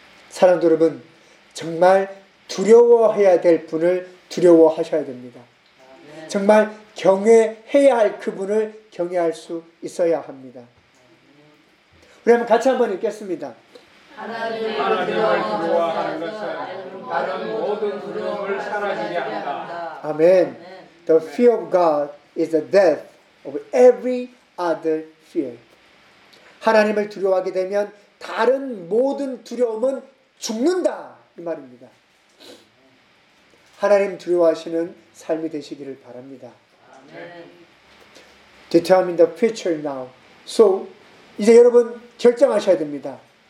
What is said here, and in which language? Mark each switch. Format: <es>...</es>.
<ko>사랑하는 여러분, 정말 두려워해야 될 분을 두려워하셔야 됩니다. 정말 경외해야 할 그분을 경외할 수 있어야 합니다. 우리 한번 같이 한번 읽겠습니다. 하나님을 두려워하는 것은 다른 모든 두려움을 사라지게 한다. 아멘.</ko> <en>The fear of God is the death of every other fear.</en> <ko>하나님을 두려워하게 되면 다른 모든 두려움은 죽는다. 이 말입니다. 하나님 두려워하시는 삶이 되시기를 바랍니다. 아멘.</ko> <en>Determine the future now.</en> <ko>So, 이제 여러분 결정하셔야 됩니다.</ko>